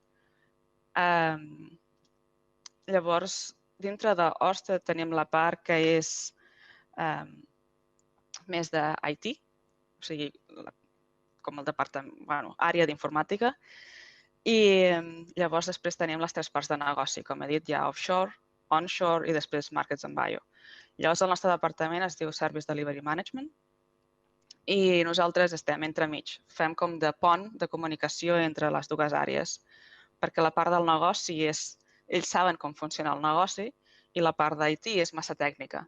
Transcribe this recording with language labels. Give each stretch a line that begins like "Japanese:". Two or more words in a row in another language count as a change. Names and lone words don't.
Catalan: Llavors, dintre d'Ørsted tenim la part que és més d'IT, o sigui, com el departament, àrea d'informàtica. I llavors després tenim les tres parts de negoci. Com he dit, hi ha offshore, onshore i després
English: markets and bio.
Catalan: Llavors el nostre departament es diu Service Delivery Management i nosaltres estem entremig. Fem com de pont de comunicació entre les dues àrees, perquè la part del negoci és, ells saben com funciona el negoci i la part d'IT és massa tècnica.